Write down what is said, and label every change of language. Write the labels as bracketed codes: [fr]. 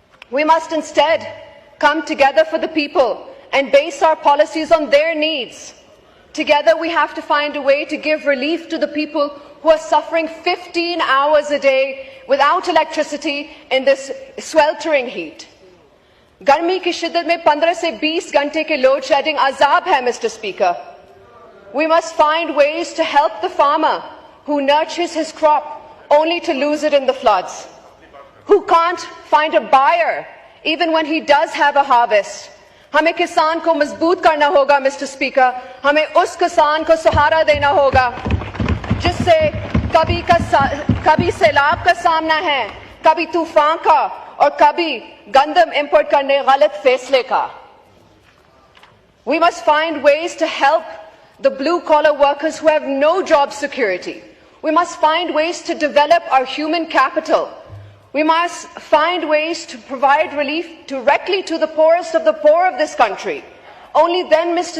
[en] We must instead come together for the people and base our policies on their needs. Together we have to find a way to give relief to the people who are suffering 15 hours a day without electricity in this sweltering heat. [hi] गर्मी की शिद्दत में 15 से 20 घंटे के load shedding अजाब है, Mr. [en] Speaker. We must find ways to help the farmer who nurtures his crop only to lose it in the floods, who can't find a buyer even when he does have a harvest. [hi] हमें किसान को मजबूत करना होगा, Mr. [en] Speaker. [hi] हमें उस किसान को सहारा देना होगा जिससे कभी सैलाब का सामना है, कभी तूफान का और कभी गंदम इंपोर्ट करने गलत फैसले का. [en] We must find ways to help the blue-collar workers who have no job security. We must find ways to develop our human capital. We must find ways to provide relief directly to the poorest of the poor of this country. Only then, Mr.